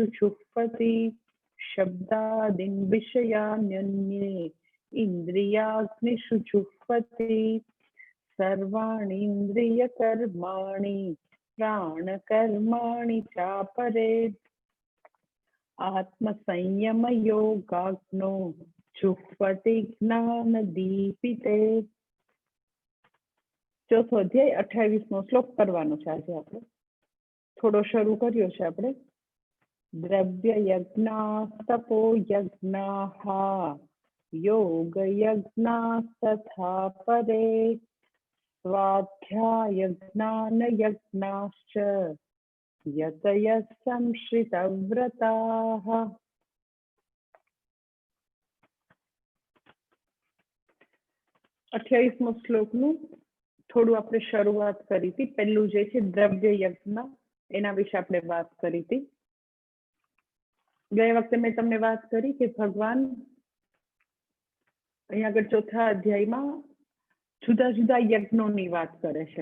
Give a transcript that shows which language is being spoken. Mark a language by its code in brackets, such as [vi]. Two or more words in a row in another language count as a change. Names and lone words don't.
[sa] जुह्वति शब्दादीन् विषयान्यन्ये इन्द्रियाग्निषु जुह्वति सर्वाणि इन्द्रियकर्माणि प्राणकर्माणि चापरे आत्मसंयमयोगाग्नो जुह्वति ज्ञानदीपिते। [gu] ચોથો અધ્યાય 28મો શ્લોક કરવાનો છે। આજ આપણે થોડો શરૂ કર્યો છે। [sa] आपणे द्रव्य यज्ञा तपो यज्ञाः योग यज्ञास्तथा परे स्वाध्याय ज्ञान यज्ञाश्च यतयः संश्रितव्रताः। [gu] 28મો શ્લોકનું થોડું આપણે શરૂઆત કરી હતી। પહેલું જે છે દ્રવ્ય યજ્ઞ, એના વિશે આપણે વાત કરી હતી। ગયા વખતે મેં તમને વાત કરી કે ભગવાન અહીંયા આગળ ચોથા અધ્યાયમાં જુદા જુદા યજ્ઞોની વાત કરે છે।